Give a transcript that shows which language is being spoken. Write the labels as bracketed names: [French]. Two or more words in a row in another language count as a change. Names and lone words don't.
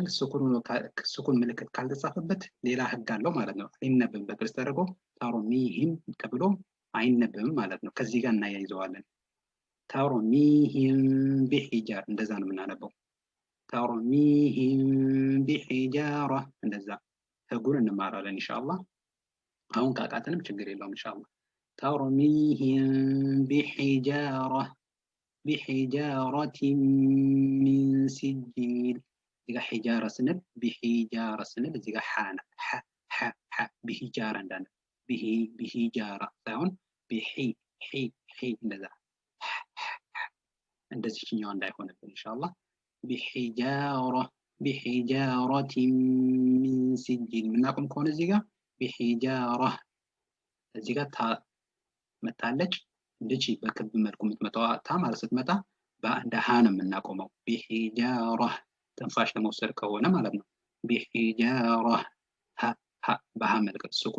[Amharic] ስኩን ምልክት ካልተጻፈበት ሌላ ህግ አለው ማለት ነው። አይነበብም። በግልጽ ተደርጎ ተርሚሂም ተብሎ አይነበብም ማለት ነው። ከዚህ ጋር እናያይዘዋለን። [Arabic] ترميهم بحجار [Amharic] እንደዛ ነው የምናነበው። [Arabic] ترميهم بحجارة [Amharic] እንደዛ ህጉን እንማራለን ኢንሻአላህ። አሁን ካቃተንም ችግር የለውም ኢንሻአላህ። ተርሚሂም ቢሂጃረة [Arabic] من سجيل [Amharic] እዚጋ ሒጃራ ስንል ቢሂጃራ ስንል እዚጋ ሓና ሓ ቢሂጃራ እንዳለ ቢሂጃራ ሳይሆን ቢሂ እንደዛ እንደዚህኛው እንዳይሆንብን ኢንሻአላህ። ቢሂጃረة من سجيل ምናቆም ከሆነ እዚጋ ቢሂጃራ እዚጋ ታ መታለች እንደዚህ በክብ መልኩ የምትመጣው ታ ማለት ስትመጣ በአንድ ሃ ነው የምናቆመው። ቢሂጃራ ትንፋሽ ለመውሰድ ከሆነ ማለት ነው። ቢሂጃራ በሃ መልቀቅ ስኩን